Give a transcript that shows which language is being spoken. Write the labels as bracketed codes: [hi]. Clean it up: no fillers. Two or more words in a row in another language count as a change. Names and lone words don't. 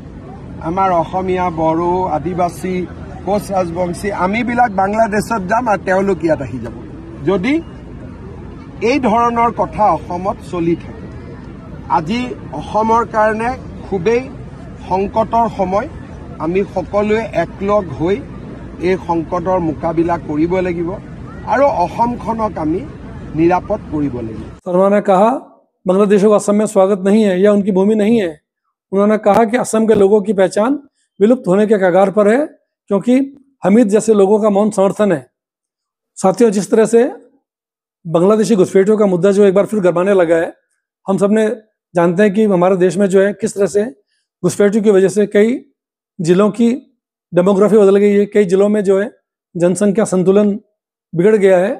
[as] আমাৰ অসমীয়া, বড়ো, আদিবাসী, কোচ ৰাজবংশী আমিবিলাক বাংলাদেশত যাম আৰু তেওঁলোক ইয়াত আহি যাব যদি এই ধৰণৰ কথা অসমত চলি থাকে। আজি অসমৰ কাৰণে খুবেই সংকটৰ সময়। আমি সকলোৱে একলগ হৈ এই সংকটৰ মোকাবিলা কৰিব লাগিব আৰু অসমখনক আমি নিৰাপদ কৰিব লাগিব। [hi] शर्मा ने कहा बांग्लादेशियों का असम में स्वागत नहीं है या उनकी भूमि नहीं है। उन्होंने कहा कि असम के लोगों की पहचान विलुप्त होने के कगार पर है, क्योंकि हमीद जैसे लोगों का मौन समर्थन है। साथियों, जिस तरह से बांग्लादेशी घुसपैठियों का मुद्दा जो एक बार फिर गरमाने लगा है, हम सब ने जानते हैं कि हमारे देश में जो है किस तरह से घुसपैठियों की वजह से कई जिलों की डेमोग्राफी बदल गई है, कई जिलों में जो है जनसंख्या संतुलन बिगड़ गया है।